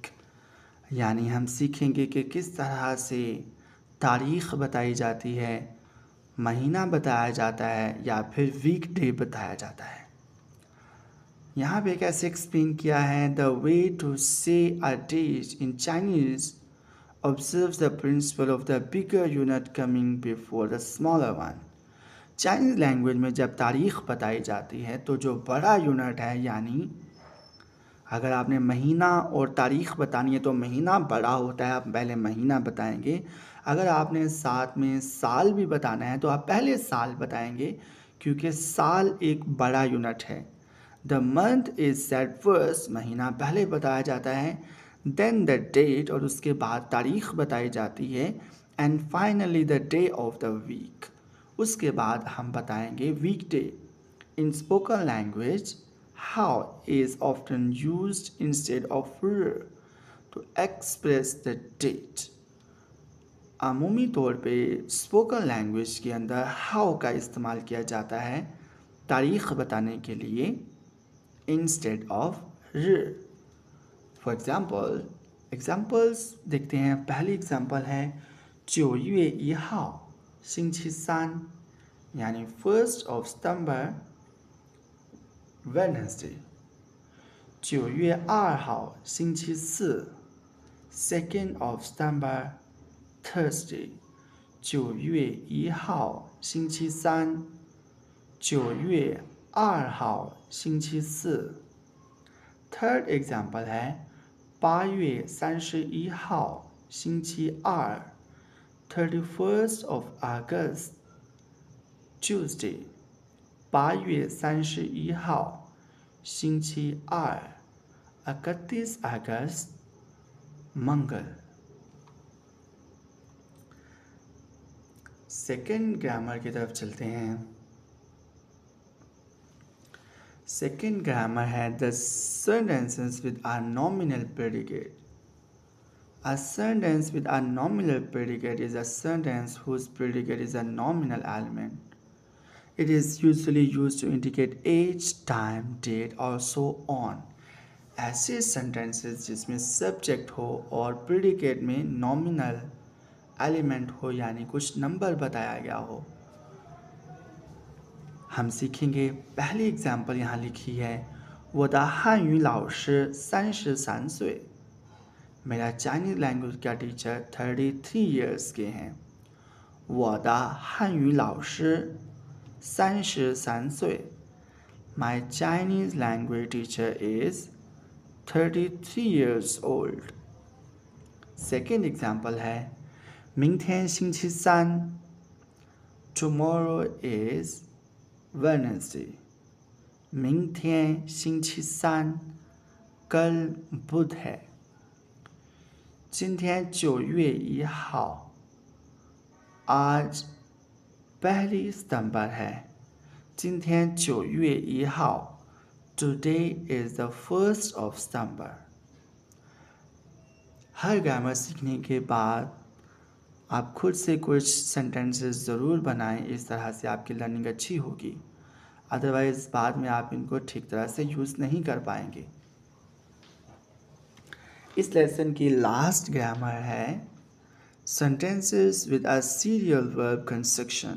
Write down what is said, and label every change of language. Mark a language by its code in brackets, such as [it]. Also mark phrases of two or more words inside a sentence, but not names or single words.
[hi] यानी हम सीखेंगे कि किस तरह से तारीख़ बताई जाती है, महीना बताया जाता है या फिर [en] week day [hi] बताया जाता है। यहाँ पे कैसे एक्सप्लेन किया है, [en] the way to say a date in Chinese observes the principle of the bigger unit coming before the smaller one। [hi] चाइनीज़ लैंग्वेज में जब तारीख़ बताई जाती है तो जो बड़ा यूनिट है, यानी अगर आपने महीना और तारीख़ बतानी है तो महीना बड़ा होता है, आप पहले महीना बताएंगे। अगर आपने साथ में साल भी बताना है तो आप पहले साल बताएंगे, क्योंकि साल एक बड़ा यूनिट है। [en] the month is set first, [hi] महीना पहले बताया जाता है, [en] then the date [hi] और उसके बाद तारीख़ बताई जाती है, [en] and finally the day of the week, [hi] उसके बाद हम बताएंगे [en] week day. in spoken language how is often used instead of r to express the date। [hi] अमूमी तौर पे [en] spoken language [hi] के अंदर how का इस्तेमाल किया जाता है तारीख़ बताने के लिए [en] instead of r. for examples [hi] देखते हैं। पहली एग्जाम्पल है [zh] 9月1号 星期三, यानी [en] 1st of September Wednesday। [zh] 9月2号 星期四 [en] 2nd of September Thursday। [zh] 9月1号 星期三 9月2号 星期四। [hi] थर्ड एग्जाम्पल है [zh] 8月31号 星期二 [en] 31st of August Tuesday। [zh] 8月31号 星期二 [hi] 31 अगस्त मंगल। [en] second grammar [hi] की तरफ चलते हैं। [en] second grammar है द sentences with a nominal predicate। A sentence with a nominal predicate is a sentence whose predicate is a nominal element। It is usually used to indicate age, time, date or so on। [hi] ऐसे sentences जिसमें subject हो और predicate में [en] nominal element [hi] हो, यानी कुछ नंबर बताया गया हो, हम सीखेंगे। पहली एग्जाम्पल यहाँ लिखी है [zh] 我的汉语老师33岁। [hi] मेरा [en] Chinese language [hi] का टीचर 33 ईयर्स के हैं। [zh] 我的汉语老师33岁 [en] My Chinese language teacher is 33 years old। second example है [zh] 明天星期三 [en] Tomorrow is Wednesday। [zh] 明天星期三 [hi] कल बुध है। [zh] 今天9月1号 [hi] आज 1 सितंबर है। [zh] 今天9月1号 [en] Today is the 1st of September। [hi] हर ग्रामर सीखने के बाद आप खुद से कुछ सेंटेंसेस ज़रूर बनाएं, इस तरह से आपकी लर्निंग अच्छी होगी। अदरवाइज़ बाद में आप इनको ठीक तरह से यूज़ नहीं कर पाएंगे। इस लेसन की [en] last grammar [hi] है [en] sentences with a serial verb construction.